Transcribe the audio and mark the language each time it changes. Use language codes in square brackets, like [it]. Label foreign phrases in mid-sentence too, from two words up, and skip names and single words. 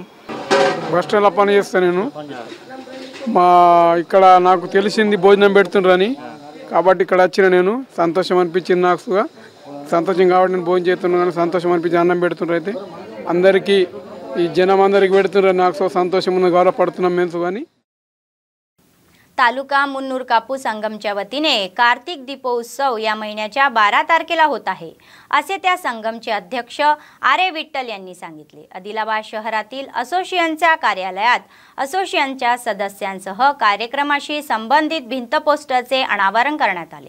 [te] బస్ స్టాండ్లో పని చేస్తాను నేను. ఇక్కడ నాకు తెలిసింది భోజనం పెడుతుండ్రని, కాబట్టి ఇక్కడ వచ్చిన నేను. సంతోషం అనిపించింది నాకు. సంతోషం కాబట్టి నేను భోజనం చేస్తున్నాను కానీ సంతోషం అనిపించి అన్నం పెడుతుండ్రు. అయితే అందరికీ ఈ జనం అందరికి పెడుతుండ్రు. నాకు [mr] संतोष म्हणून [te] गौरवपడుతున్నాం మేము. కానీ [mr] तालुका मुन्नूर कापूस संगमच्या वतीने कार्तिक दीपोत्सव या महिन्याच्या 12 तारखेला होत आहे असे त्या संगमचे अध्यक्ष आरे विठ्ठल यांनी सांगितले. आदिलाबाद शहरातील असोसिएशनच्या कार्यालयात असोसिएशनच्या सदस्यांसह कार्यक्रमाशी संबंधित भिंत पोस्टरचे अनावरण करण्यात आले.